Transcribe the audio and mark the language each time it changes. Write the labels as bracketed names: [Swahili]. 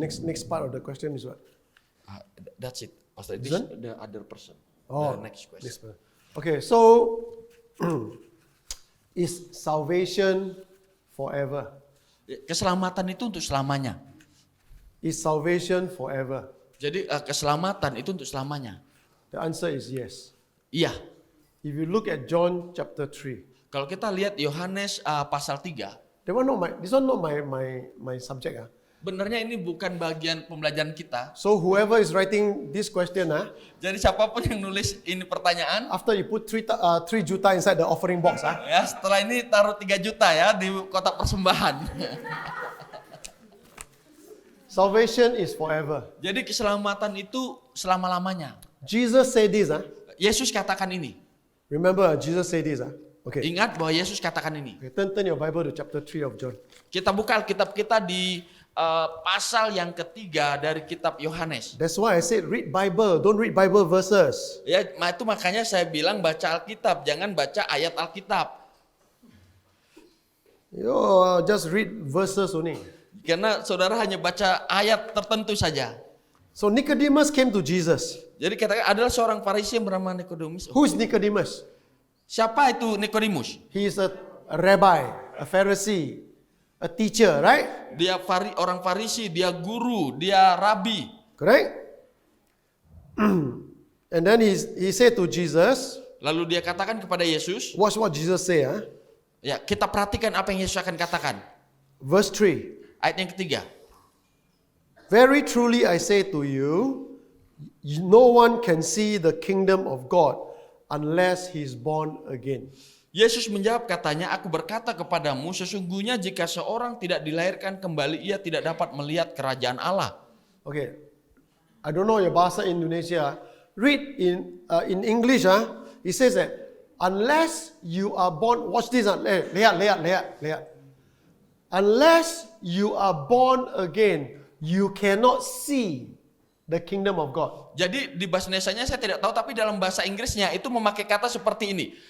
[English] Next part of the question is what? That's it. Pastor, this This is the other person. Oh, The next question. this one. Okay, so is salvation forever? [Indonesian] Keselamatan itu untuk selamanya. [English] Is salvation forever? [Indonesian] Jadi keselamatan itu untuk selamanya. [English] The answer is yes. [Indonesian] Iya. [English] If you look at John chapter 3, [Indonesian] Kalau kita lihat Yohanes pasal 3, [English] this one not my subject. [Indonesian] benernya ini bukan bagian pembelajaran kita. [English] So whoever is writing this question, [Indonesian] Jadi siapapun yang nulis ini pertanyaan, [English] after you put 3 juta inside the offering box, [Indonesian] ya setelah ini taruh 3 juta ya di kotak persembahan. [English] salvation is forever. [Indonesian] Jadi keselamatan itu selama-lamanya. [English] Jesus said this. [Indonesian] Yesus katakan ini. [English] Remember, Jesus said this. Okay. [Indonesian] Ingat bahwa Yesus katakan ini. [English] Okay, turn your Bible to chapter 3 of John. [Indonesian] Kita buka Alkitab kita di pasal yang ketiga dari kitab Yohanes. [English] That's why I said read Bible, don't read Bible verses. [Indonesian] Ya, itu makanya saya bilang baca Alkitab, jangan baca ayat Alkitab. [English] You just read verses only. [Indonesian] Karena saudara hanya baca ayat tertentu saja. [English] So Nicodemus came to Jesus. [Indonesian] Jadi katakan adalah seorang Farisi yang bernama Nikodemus. [English] Who is Nicodemus? [Indonesian] Siapa itu Nikodemus? [English] He is a rabbi, a Pharisee, a teacher, right? [Indonesian] Dia orang Farisi, dia guru, dia rabi. [English] Correct? And then he said to Jesus, [Indonesian] Lalu dia katakan kepada Yesus, [English] watch what Jesus say. [Indonesian] ya kita perhatikan apa yang Yesus akan katakan. [English] Verse 3. [Indonesian] Ayat yang ketiga. [English] Very truly I say to you, no one can see the kingdom of God unless he is born again. [Indonesian] Yesus menjawab katanya, aku berkata kepadamu, sesungguhnya jika seorang tidak dilahirkan kembali, ia tidak dapat melihat kerajaan Allah. [English] Okay, I don't know your bahasa Indonesia. Read in English. It says that unless you are born, watch this. [Indonesian] Lihat. [English] Unless you are born again, you cannot see the kingdom of God. [Indonesian] Jadi di bahasa Indonesianya saya tidak tahu, tapi dalam bahasa Inggrisnya itu memakai kata seperti ini.